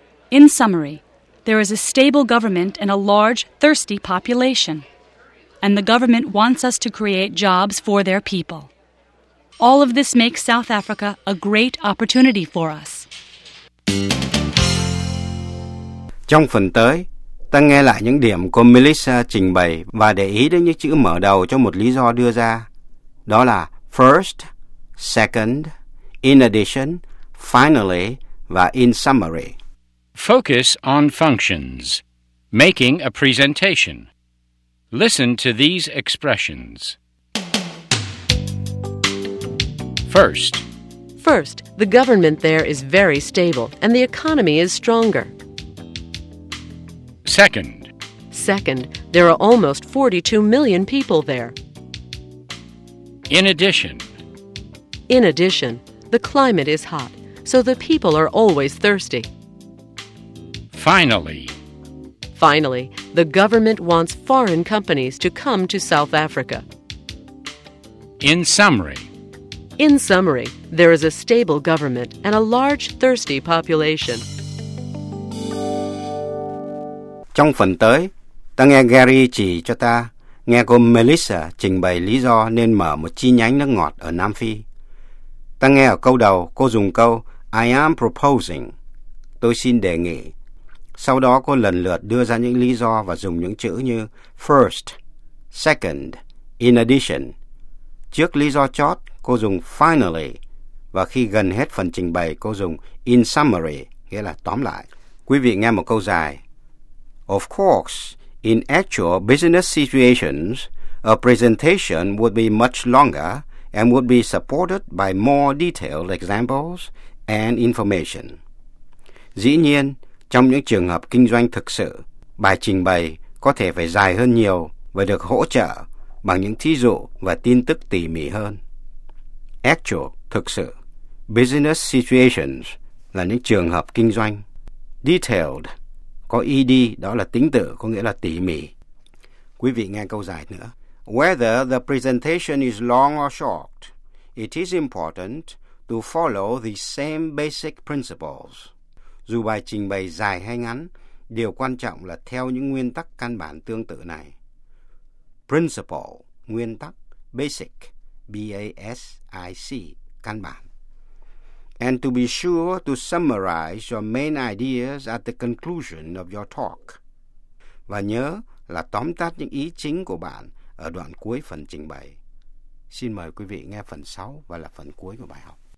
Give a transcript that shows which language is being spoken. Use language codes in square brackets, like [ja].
[en] In summary, there is a stable government and a large, thirsty population. and the government wants us to create jobs for their people. All of this makes South Africa a great opportunity for us. [vi] Trong phần tới, ta nghe lại những điểm cô Melissa trình bày và để ý đến những chữ mở đầu cho một lý do đưa ra. Đó là first, second, in addition, finally, và in summary. [en] Focus on functions. Making a presentation. Listen to these expressions. First. First, the government there is very stable and the economy is stronger. Second. Second, there are almost 42 million people there. In addition. In addition, the climate is hot, so the people are always thirsty. Finally. Finally, the government wants foreign companies to come to South Africa. In summary. In summary, there is a stable government and a large, thirsty population. [vi] Trong phần tới, ta nghe Gary chỉ cho ta, nghe cô Melissa trình bày lý do nên mở một chi nhánh nước ngọt ở Nam Phi. Ta nghe ở câu đầu, cô dùng câu [en] I am proposing, [vi] tôi xin đề nghị. Sau đó cô lần lượt đưa ra những lý do và dùng những chữ như first, second, in addition. Trước lý do chót, cô dùng finally, và khi gần hết phần trình bày, cô dùng in summary, nghĩa là tóm lại. Quý vị nghe một câu dài. [en] Of course, in actual business situations, a presentation would be much longer and would be supported by more detailed examples and information. [vi] Dĩ nhiên, trong những trường hợp kinh doanh thực sự, bài trình bày có thể phải dài hơn nhiều và được hỗ trợ bằng những thí dụ và tin tức tỉ mỉ hơn. Actual, thực sự. [en] Business situations [vi] là những trường hợp kinh doanh. Detailed, có ED, đó là tính tự, có nghĩa là tỉ mỉ. Quý vị nghe câu dài nữa. [en] Whether the presentation is long or short, it is important to follow the same basic principles. [vi] Dù bài trình bày dài hay ngắn, điều quan trọng là theo những nguyên tắc căn bản tương tự này. Principle, nguyên tắc, basic, B-A-S-I-C, căn bản. [en] And to be sure to summarize your main ideas at the conclusion of your talk. [vi] Và nhớ là tóm tắt những ý chính của bạn ở đoạn cuối phần trình bày. Xin mời quý vị nghe phần 6 và là phần cuối của bài học.